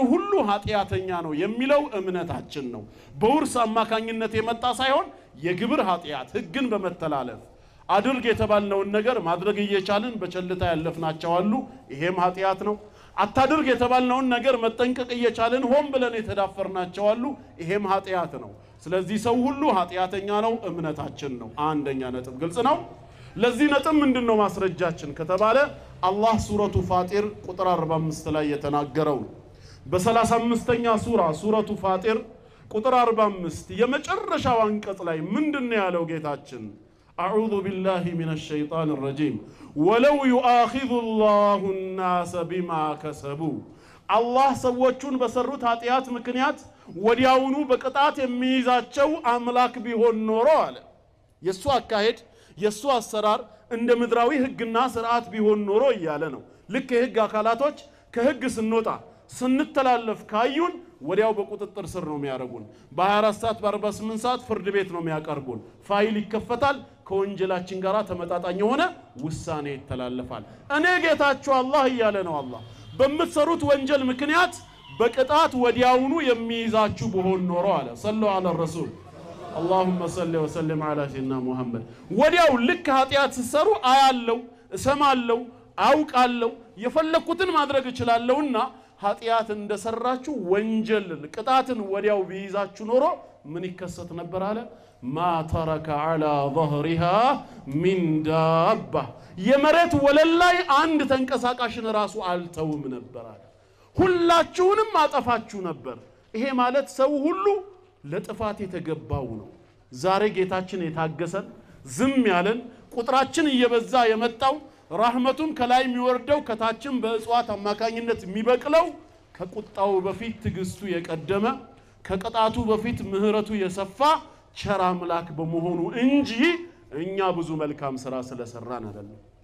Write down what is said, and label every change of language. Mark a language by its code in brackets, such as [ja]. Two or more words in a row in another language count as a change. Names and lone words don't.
[am] ሁሉ ኃጢያተኛ ነው የሚለው እምነታችን ነው በውርስ አማካኝነት የመጣ ሳይሆን የግብር ኃጢያት ህግን በመተላለፍ አድርግ የተባልነውን ነገር ማድረግ እየቻልን በቸልታ ያለፍናቸው አሉ ይሄም ኃጢያት ነው አታድርግ የተባልነውን ነገር መጠንቀቅ እየቻልን ሆን ብለን የተዳፈርናቸው አሉ ይሄም ኃጢያት ነው ስለዚህ ሰው ሁሉ ኃጢያተኛ ነው እምነታችን ነው አንደኛ ነጥብ ግልጽ ነው ለዚህ ነጥብ ምንድነው ማስረጃችን ከተባለ አላህ ሱረቱ ፋጢር ቁጥር 45 ላይ የተናገረው በ35ኛ ሱረቱ ፋጢር ቁጥር 45 የመጨረሻው አንቀጽ ላይ ምንድነው ያለው ጌታችን [ar] أعوذ بالله من الشيطان الرجيم ولو يؤاخذ الله الناس بما كسبوا [am] الله ሰዎችን በሰሩት ኃጢያት ምክንያት ወዲያውኑ በቅጣት የሚይዛቸው አምላክ ቢሆን ኖሮ አለ የሱ አካሄድ የሱ አሰራር እንደ ምድራዊ ህግና ስርዓት ቢሆን ኖሮ ይያለ ነው ልክ የህግ አካላቶች ከህግ ስንወጣ ስንተላለፍ ካዩን ወዲያው በቁጥጥር ስር ነው የሚያረጉን በ24 ሰዓት በ48 ሰዓት ፍርድ ቤት ነው የሚያቀርቡን ፋይል ይከፈታል ከወንጀላችን ጋራ ተመጣጣኝ ሆነ ውሳኔ ይተላለፋል እኔ ጌታችሁ አላህ ይያለ ነው አላህ በመሰሩት ወንጀል ምክንያት በቅጣት ወዲያውኑ የሚይዛችሁ በሆን ኖሮ አለ [ar] صلى الله عليه [am] ረሱል [ar] اللهم صل وسلم على سيدنا محمد [am] ወዲያው ልክ ኃጢያት ሲሰሩ አያለው እሰማለው አውቃለው የፈለኩትን ማድረግ እችላለሁና ኃጢያት እንደሰራችሁ ወንጀል ቅጣትን ወዲያው ቢይዛችሁ ኖሮ ምን ይከሰት ነበር አለ [ar] ما ترك على ظهرها من دابة [am] የመሬት ወለል ላይ አንድ ተንቀሳቃሽን ራሱ አልተውም ነበር አለ ሁላችሁንም አጠፋችሁ ነበር ይሄ ማለት ሰው ሁሉ ለጥፋት የተገባው ነው ዛሬ ጌታችን የታገሰን ዝም ያለን ቁጥራችን እየበዛ የመጣው ረህመቱን ከላይ የሚወርደው ከታችን በእጽዋት አማካኝነት የሚበቅለው ከቁጣው በፊት ትግስቱ የቀደመ ከቅጣቱ በፊት ምህረቱ የሰፋ ቸር አምላክ በመሆኑ እንጂ እኛ ብዙ መልካም ስራ ስለሰራን አይደለም